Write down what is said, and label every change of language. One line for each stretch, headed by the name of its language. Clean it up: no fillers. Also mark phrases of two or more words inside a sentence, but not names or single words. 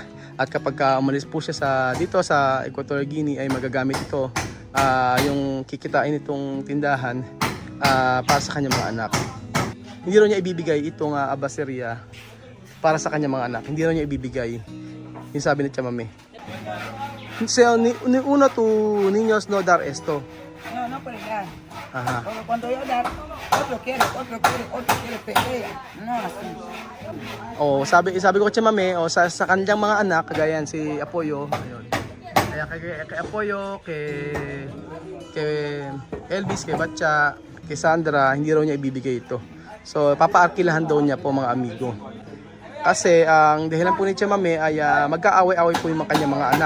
Filipino: At kapag umalis po siya dito sa Equatorial Guinea ay magagamit ito, yung kikitain itong tindahan, para sa kanyang mga anak. Hindi raw niya ibibigay itong abaserya para sa kanyang mga anak. Hindi raw niya ibibigay. Yung sabi ni Chamame.
Spanish: Ni una tu niños no dar esto. No, no puede dar. Ajá. Porque cuando yo dar, otro quiere pelea. No, así.
Filipino: Oh, sabi ko kay Chamame, sa kanyang mga anak, kagaya si Apoyo, ayun. Kaya kay Apoyo, kay Elvis, kay Batcha, kay Sandra, hindi raw niya ibibigay ito. So, papaarkilahan daw niya po mga amigo. Kasi, ang dahilan po ni Chamame ay magkaaway-away po yung kanyang mga anak.